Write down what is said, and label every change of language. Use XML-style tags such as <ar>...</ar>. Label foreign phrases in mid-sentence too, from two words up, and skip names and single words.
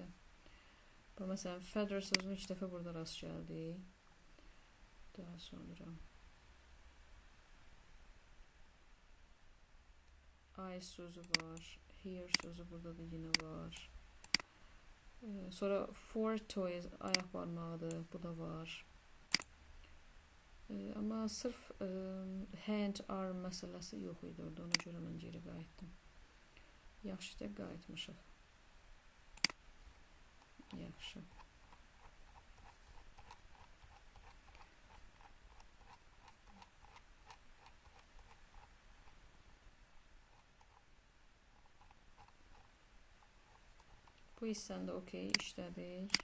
<az>Bax, məsələn, feather sözünü 2 dəfə burada rast gəldi. Daha sonra. Eyes sözü var. Hair sözü burada da yine var. Sonra</az> <en>four toes,</en> <az>ayaq barmağıdır. Bu da var. Amma sırf</az> <en>hand, arm</en> <az>məsələsi yox idi orada. Ona görə mən geri qayıtdım. Yaxşı da qayıtmışıq. Yaxşı. Bu hissəndə okey işlədik.</az>